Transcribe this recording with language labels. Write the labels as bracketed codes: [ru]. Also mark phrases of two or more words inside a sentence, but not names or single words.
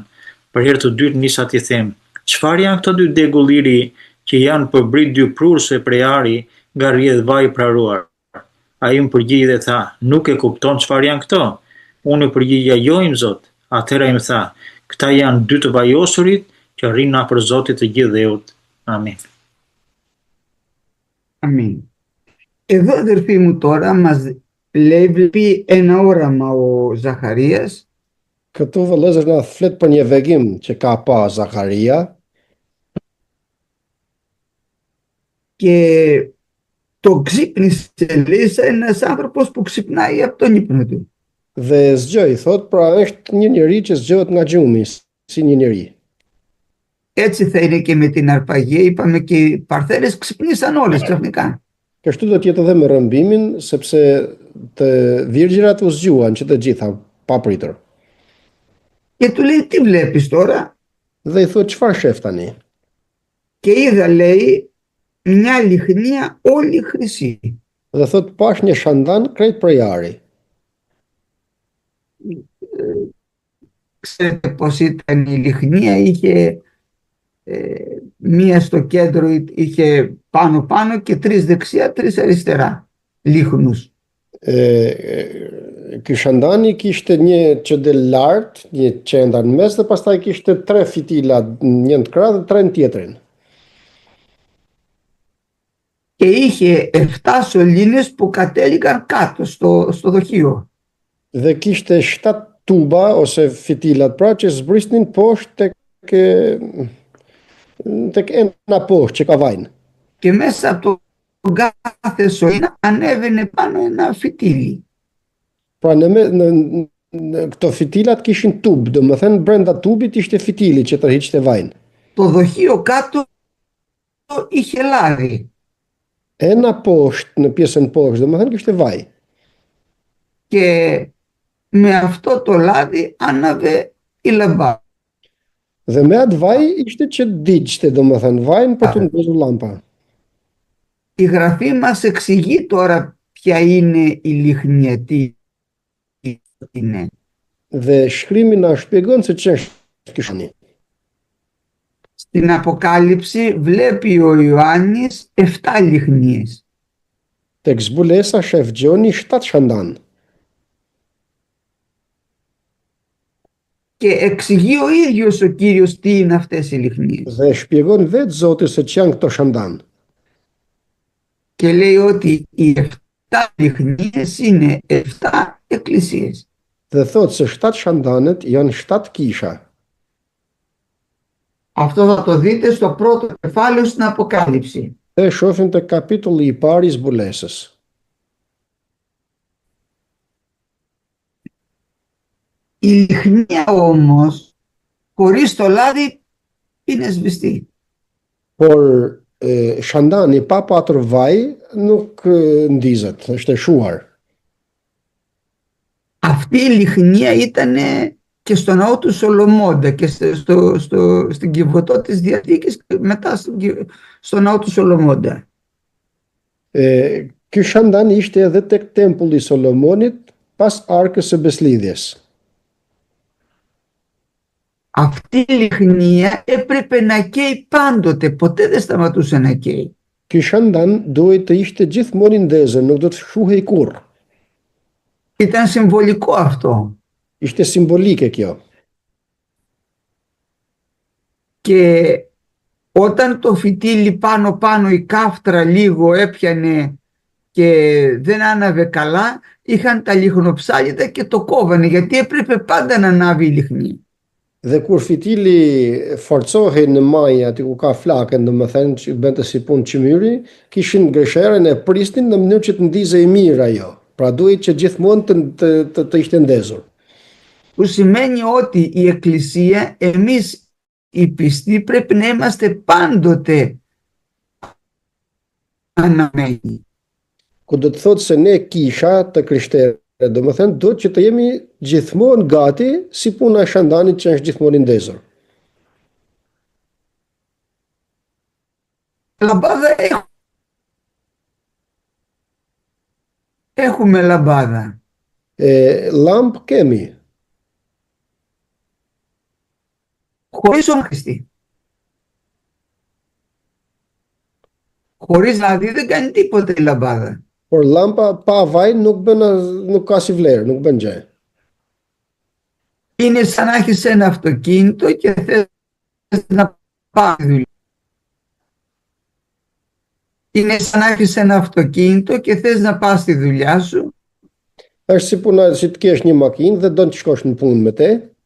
[sq] Për herë të dytë nisa t'i them: çfarë janë këto 2 degulliri që janë përbrit 2 prurse prej ari nga rrjedh vaj praruar? Ai më përgjigji dhe tha: nuk e kupton çfarë janë këto? Unë u përgjigja: jo, Im Zot. Atëherë ai më tha: këta janë 2 të vajosurit që rrinë afër Zotit të gjithëdheut. Amin. [el] Αμήν. Εδώ, αδερφοί μου, τώρα μας λέει, βλέπει ένα όραμα ο Ζαχαρίας. [sq] Këtu vëllezër na flet për një vegim që ka pa Zakaria. [el] Και το ξύπνησε, λέει, σαν ένας άνθρωπος που ξυπνάει από τον ύπνο του. [sq] Dhe zgjoi, thot, pra është një njeri që zgjohet nga gjumi, si një njeri. [el] Έτσι θα είναι και με την αρπαγή, είπαμε, και οι παρθένες ξυπνήσαν όλες ξαφνικά. [sq] Kështu do të jetë edhe me rëmbimin, sepse të virgjërat u zgjuan që të gjitha, pa pritur. [el] Και του λέει, τι βλέπεις τώρα? [sq] Dhe i thot, çfarë shef tani? [el] Και είδα, λέει, μια λιχνία όλη χρυσή. [sq] Dhe thot, pash një shandan krejt prej ari. [el] Ξέρετε πως ήταν η λιχνία? Είχε μία στο κέντρο, είχε πάνω και 3 δεξιά, 3 αριστερά λίχνους. [sq] Ky shandani kishte një që del lart, një qendër në mes dhe pastaj kishte 3 fitila, një në krah dhe 3 në tjetrin. [el] Και είχε 7 σωλήνες που κατέληγαν κάτω στο δοχείο. [sq] Dhe kishte 7 tuba ose fitilat pra që zbrisnin poshtë tek ena poshtë që ka vajnë. [el] Και μέσα από τον κάθε σωλήνα ανέβαινε πάνω ένα φυτίλι. [sq] Pra në këto fitilat kishin tub, domethënë brenda tubit ishte fitili që tërhiqte vajnë. [el] Το δοχείο κάτω είχε λάδι. [sq] Ena poshtë, në pjesën poshtë, domethënë kishte vaj. [el] Και με αυτό το λάδι άναβε η λαμπάδα. [sq] Dhe me atë vaj ishte që digjte, domethënë vajnë për të ndezur llampa. [el] Η Γραφή μας εξηγεί τώρα ποια είναι η λιχνία, τι είναι. [sq] Dhe shkrimi na shpjegon se ç'është ky shani. [el] Στην Αποκάλυψη βλέπει ο Ιωάννης 7 λιχνίες. [sq] Tek zbulesa shef Gjoni 7 shandan. [el] Και εξηγεί ο ίδιος ο Κύριος τι είναι αυτές οι λιχνίες. [sq] Dhe shpjegon vetë Zoti se ç'janë këto shandan. [el] Και λέει ότι οι 7 λιχνίες είναι 7 εκκλησίες. [sq] Dhe thotë se 7 shandanet janë 7 kisha. [el] Αυτό θα το δείτε στο πρώτο κεφάλαιο στην Αποκάλυψη. [sq] Dhe shohim te kapitulli i parë i zbulesës. [el] Η λιχνία όμως χωρίς το λάδι είναι σβηστή. [sq] Por shandani pa patur vaj nuk ndizet, është e shuar. [el] Αυτή η λιχνία ήταν και στο ναό του Σολομώντα και στην Κιβωτό της Διαθήκης και μετά στο ναό του Σολομώντα. [sq] Ky shandan ishte edhe tek tempulli i Solomonit pas arkës së beslidhjes. [el] Αυτή η λιχνία έπρεπε να καίει πάντοτε, ποτέ δεν σταματούσε να καίει. [sq] Ky shandan duhet të ishte gjithmonë i ndezur, nuk do të shuhej kurrë. [el] Ήταν συμβολικό αυτό. [sq] Ishte simbolike kjo. [el] Και όταν το φυτίλι πάνω η κάφτρα λίγο έπιανε και δεν άναβε καλά, είχαν τα λιχνοψάλιδα και το κόβανε, γιατί έπρεπε πάντα να ανάβει η λιχνή. [sq] Dhe kur fitili forcohej në majë aty ku ka flakën, domethënë që bënte si punë çmyri, kishin gresherën e prisnin në mënyrë që të ndizej mirë ajo. Pra duhet që gjithmonë të ishte ndezur. [el] Που σημαίνει ότι η Εκκλησία, εμείς οι πιστοί, πρέπει να είμαστε πάντοτε αναμένοι. [sq] Ku do të thotë se ne kisha të krishterë, domethënë duhet që të jemi gjithmonë gati si puna e shandanit që është gjithmonë i ndezur. [el] Λαμπάδα έχουμε λαμπάδα. [sq] Lamp kemi, [el] Χωρίς Χριστή. Χωρίς λάδι δεν κάνει τίποτε η λαμπάδα. [sq] por lampa pa vaj nuk ka si vlerë, nuk bën gjë. [el] Είναι σαν να έχεις ένα αυτοκίνητο και θες να πας στη δουλειά. Είναι σαν να έχεις ένα αυτοκίνητο και θες να πας στη δουλειά σου. [sq] Është si puna si të kesh një makinë dhe do të shkosh në punë me te,